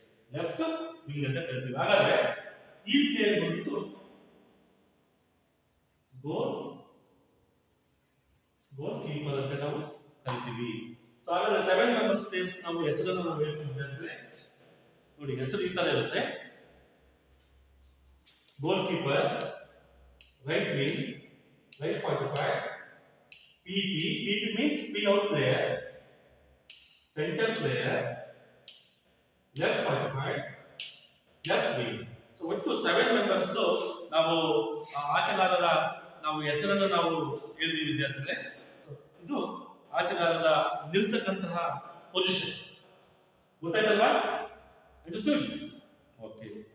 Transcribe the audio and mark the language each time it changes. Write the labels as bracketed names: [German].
[Kannada] Left wing ಅಂತ ಕರಿತೀವಿ. ಹಾಗಾದ್ರೆ ಈ ಪ್ಲೇಯರ್ ಬಂದ್ಬಿಟ್ಟು ಗೋಲ್ ಕೀಪರ್ ಅಂತ ನಾವು ಕರಿತೀವಿ. ಸೊ ಹಾಗಾದ್ರೆ 7 ಮೆಂಬರ್ಸ್ ಪ್ಲೇಸ್ ನಾವು ಹೆಸರನ್ನು ನಾವು ಹೇಳ್ತಿದ್ರೆ ನೋಡಿ, ಹೆಸರು ಈ ತರ ಇರುತ್ತೆ. [English] Goalkeeper, right wing, right 45, PP means P out player, center player, left 45, left wing. [Kannada] So ಒಟ್ಟು 7 ಮೆಂಬರ್ಸ್ ನಾವು ಆಟಗಾರರ ನಾವು ಹೆಸರನ್ನು ನಾವು ಹೇಳಿದ್ವಿ ವಿದ್ಯಾರ್ಥಿಗಳೇ. ಸೊ ಇದು ಆಟಗಾರರ ನಿಲ್ತಕ್ಕಂತಹ ಪೊಸಿಷನ್. ಗೊತ್ತಾಯ್ತಲ್ವಾ? [English] Understood? Okay.